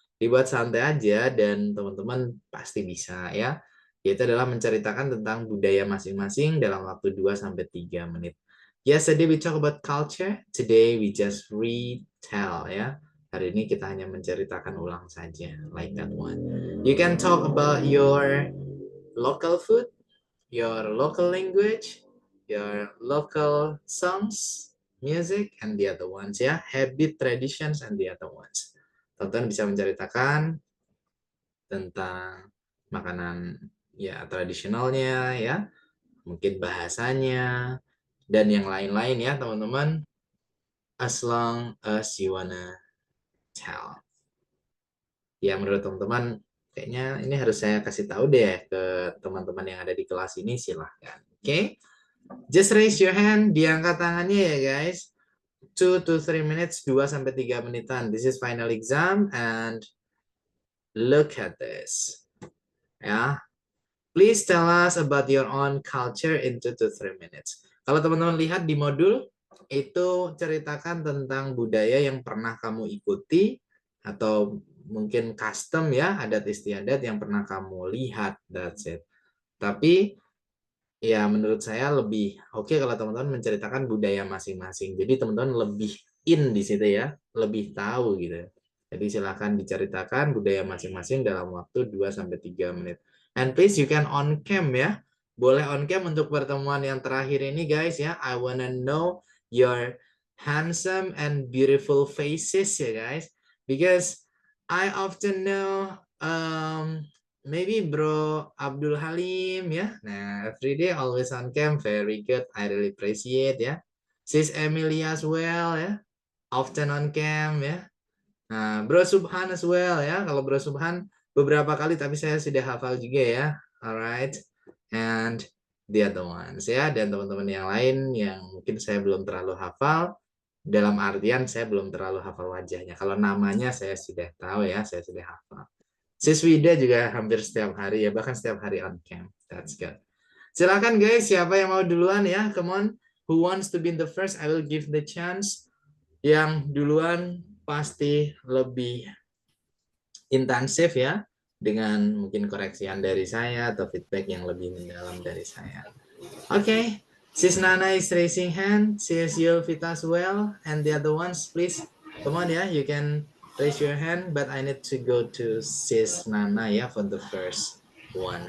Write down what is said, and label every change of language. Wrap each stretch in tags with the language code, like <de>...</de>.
<id>Dibuat santai aja dan teman-teman pasti bisa ya. Yaitu adalah menceritakan tentang budaya masing-masing dalam waktu 2 sampai 3 menit.</id> <en>Yesterday we talk about culture, today we just retell ya.</en> <id>Hari ini kita hanya menceritakan ulang saja,</id> <en>like that one. You can talk about your local food, your local language, your local songs, music, and the other ones ya. Habit, traditions, and the other ones.</en> <id>Teman-teman bisa menceritakan tentang makanan ya tradisionalnya ya, mungkin bahasanya, dan yang lain-lain ya teman-teman.</id> <en>As long as you wanna tell.</en> <id>Ya menurut teman-teman, kayaknya ini harus saya kasih tahu deh ke teman-teman yang ada di kelas ini, silahkan.</id> <en>Oke, just raise your hand,</en> <id>diangkat tangannya ya</id> <en>guys. 2 to 3 minutes,</en> <id>2 sampai 3 menitan.</id> <en>This is final exam and look at this. Ya, please tell us about your own culture in 2 to 3 minutes.</en> <id>Kalau teman-teman lihat di modul, itu ceritakan tentang budaya yang pernah kamu ikuti, atau mungkin custom ya, adat istiadat yang pernah kamu lihat,</id> <en>that's it.</en> <id>Tapi ya menurut saya lebih oke kalau teman-teman menceritakan budaya masing-masing. Jadi teman-teman lebih in di situ ya, lebih tahu gitu. Jadi silakan diceritakan budaya masing-masing dalam waktu 2 sampai 3 menit.</id> <en>And please you can on cam ya.</en> <id>Boleh on cam untuk pertemuan yang terakhir ini guys ya.</id> <en>I wanna know your handsome and beautiful faces ya guys. Because I often know maybe Bro Abdul Halim ya. Nah, every day always on cam, very good. I really appreciate ya. Sis Emilia as well ya. Often on cam ya. Nah, Bro Subhan as well ya.</en> <id>Kalau Bro Subhan beberapa kali tapi saya sudah hafal juga ya.</id> <en>Alright. And the other ones</en> <id>ya. Dan teman-teman yang lain yang mungkin saya belum terlalu hafal. Dalam artian saya belum terlalu hafal wajahnya. Kalau namanya saya sudah tahu ya, saya sudah hafal. Sis Wida juga hampir setiap hari ya, bahkan setiap hari on cam.</id> <en>That's good.</en> <id>Silakan guys, siapa yang mau duluan ya?</id> <en>Come on. Who wants to be the first? I will give the chance.</en> <id>Yang duluan pasti lebih intensif ya, dengan mungkin koreksian dari saya atau feedback yang lebih mendalam dari saya.</id> <en>Okay. Sis Nana is raising hand. Sis Yulvita as well. And the other ones, please. Come on ya, you can raise your hand, but I need to go to Sis Nana ya for the first one.</en>